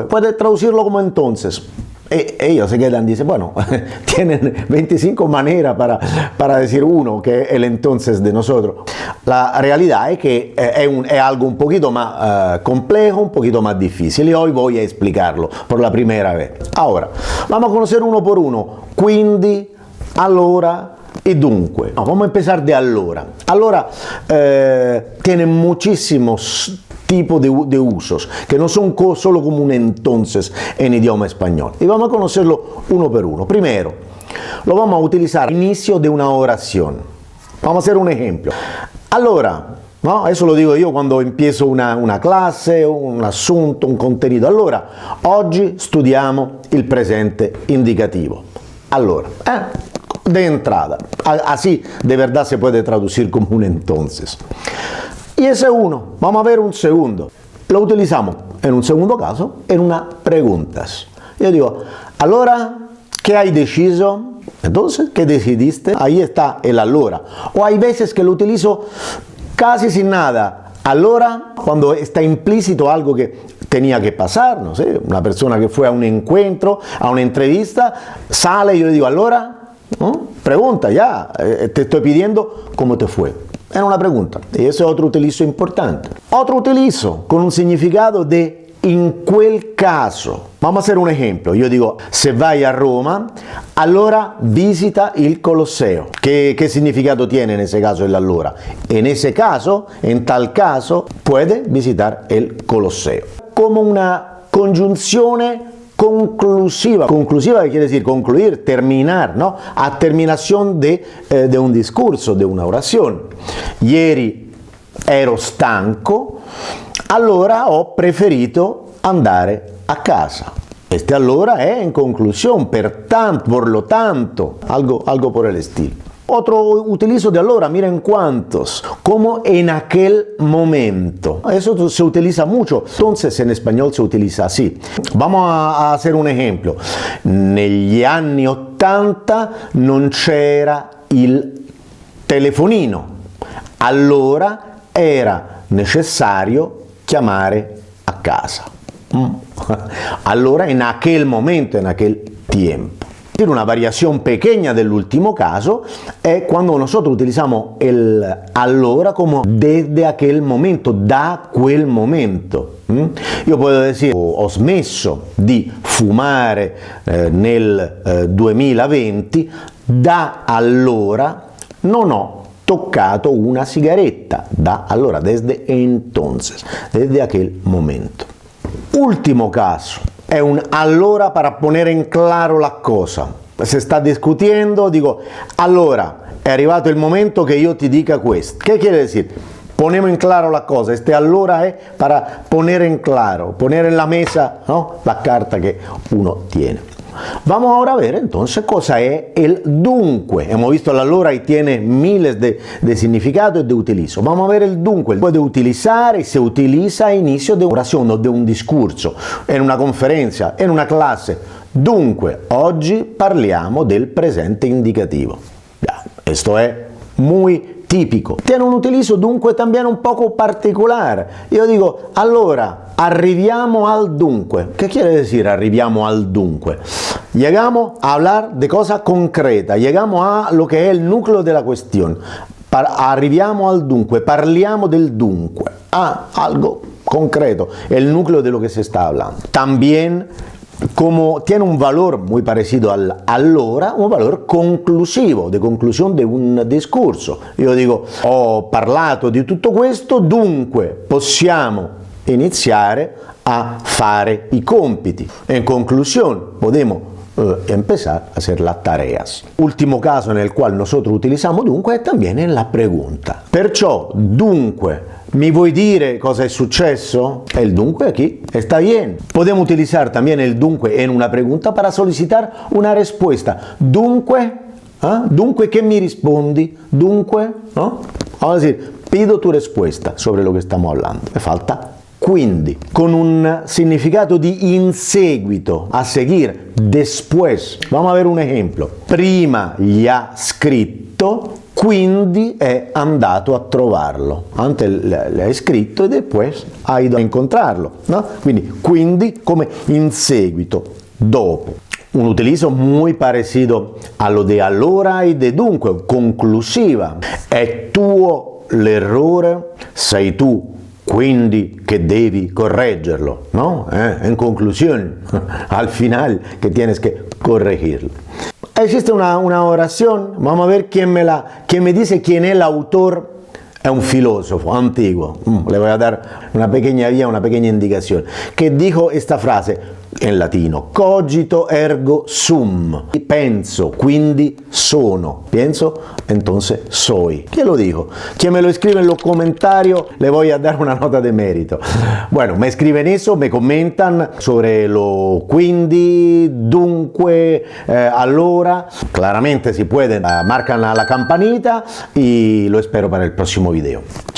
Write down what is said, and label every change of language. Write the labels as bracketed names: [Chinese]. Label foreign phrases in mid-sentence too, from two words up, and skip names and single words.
[Spanish] Puede traducirlo como entonces. Y ellos se quedan y dicen, bueno, tienen 25 maneras para decir uno, que es el entonces de nosotros. La realidad es que es algo un poquito más complejo, un poquito más difícil, y hoy voy a explicarlo por la primera vez. Ahora, vamos a conocer uno por uno. [Italian] Quindi, allora y dunque. [Spanish] No, vamos a empezar de allora. Allora tiene muchísimos tipos de usos, que no son solo como un entonces en idioma español. Y vamos a conocerlo uno por uno. Primero, lo vamos a utilizar al inicio de una oración. Vamos a hacer un ejemplo. Allora, ¿no? Eso lo digo yo cuando empiezo una clase, un asunto, un contenido. [Italian] Allora, oggi studiamo il presente indicativo. [Spanish] Allora, de entrada. Así de verdad se puede traducir como un entonces. Y ese uno, vamos a ver un segundo. Lo utilizamos en un segundo caso, en una preguntas. Yo digo, allora, ¿qué hay deciso? Entonces, ¿qué decidiste? Ahí está el allora. O hay veces que lo utilizo casi sin nada. Allora, cuando está implícito algo que tenía que pasar, no sé, una persona que fue a un encuentro, a una entrevista, sale y yo le digo, allora, ¿no? Pregunta, ya, te estoy pidiendo cómo te fue. Era una pregunta, y ese es otro utilizo importante. Otro utilizo con un significado de [Italian] in quel caso. [Spanish] Vamos a hacer un ejemplo. Yo digo, [Italian] se vai a Roma, allora visita il Colosseo. [Spanish] ¿Qué significado tiene en ese caso el allora? En ese caso, en tal caso, puede visitar el Colosseo. Como una [Italian] congiunzione conclusiva. [Spanish] Conclusiva quiere decir concluir, terminar, ¿no? A terminación de un discurso, de una oración. [Italian] Ieri ero stanco, allora ho preferito andare a casa. [Spanish] Este allora es en conclusión, por lo tanto, algo por el estilo. Otro utilizo de allora, miren cuántos, como en aquel momento. Eso se utiliza mucho, entonces en español se utiliza así. Vamos a hacer un ejemplo. [Italian] Negli anni 80 non c'era il telefonino, allora era necessario chiamare a casa. [Spanish] Allora, en aquel momento, en aquel tiempo. Una variación pequeña del último caso es cuando nosotros utilizamos el allora como desde aquel momento, [Italian] da quel momento. [Spanish] Io puedo decir, [Italian] ho smesso di fumare nel 2020, da allora non ho toccato una sigaretta, da allora, [Spanish] desde entonces, desde aquel momento. Último caso. [Italian] È un allora [Spanish] para poner en claro la cosa. Se sta discutiendo, digo, [Italian] allora, è arrivato il momento che io ti dica questo. [Spanish] ¿Qué quiere decir? Ponemos en claro la cosa. Este allora es para poner en claro, poner en la mesa, ¿no? La carta que uno tiene. Vamos ahora a ver entonces cosa es el dunque. Hemos visto el allora y tiene miles de significados y de utilizo. Vamos a ver el dunque. Puede utilizar y se utiliza a inicio de una oración o de un discorso, en una conferencia, en una clase. [Italian] Dunque, oggi parliamo del presente indicativo. [Spanish] Esto es muy típico. Tiene un utilizo dunque también un poco particular. Yo digo, [Italian] allora, arriviamo al dunque. [Spanish] ¿Qué quiere decir [Italian] arriviamo al dunque? [Spanish] Llegamos a hablar de cosas concretas, llegamos a lo que es el núcleo de la cuestión. [Italian] Arriviamo al dunque, parliamo del dunque. [Spanish] Algo concreto, el núcleo de lo que se está hablando. También, como tiene un valor muy parecido al allora, un valor conclusivo, [Italian] di conclusione di un discorso. Io dico, ho parlato di tutto questo, dunque possiamo iniziare a fare i compiti. [Spanish] En conclusión, podemos empezar a hacer las tareas. Último caso en el cual nosotros utilizamos dunque es también en la pregunta. [Italian] Perciò, dunque, ¿me vuoi dire cosa è successo? [Spanish] El dunque aquí está bien. Podemos utilizar también el dunque en una pregunta para solicitar una respuesta. [Italian] Dunque, dunque, ¿qué me rispondi? Dunque, [Spanish] ¿no? Vamos a decir, Pido tu respuesta sobre lo que estamos hablando. Me falta [Italian] quindi, con un significato di in seguito, [Spanish] a seguir, después. Vamos a ver un ejemplo. [Italian] Prima gli ha scritto, quindi è andato a trovarlo. [Spanish] Antes le [Italian] hai scritto e [Spanish] después ha ido a incontrarlo, ¿no? [Italian] Quindi come in seguito, dopo. [Spanish] Un utilizo muy parecido a lo de allora y de dunque, conclusiva. [Italian] È tuo l'errore, sei tu, quindi che devi correggerlo, [Spanish] ¿no? En conclusión, al final que tienes que corregirlo. Existe una oración, vamos a ver quién me dice quién es el autor. Es un filósofo antiguo, le voy a dar una pequeña vía, una pequeña indicación, que dijo esta frase en latino: [Latin] cogito ergo sum, [Italian] penso, quindi sono, [Spanish] pienso, entonces soy. ¿Quién lo dijo? Quien me lo escribe en los comentarios le voy a dar una nota de mérito. Bueno, me escriben eso, me comentan sobre lo quindi, dunque, allora. Claramente si pueden, marcan la campanita y lo espero para el próximo video.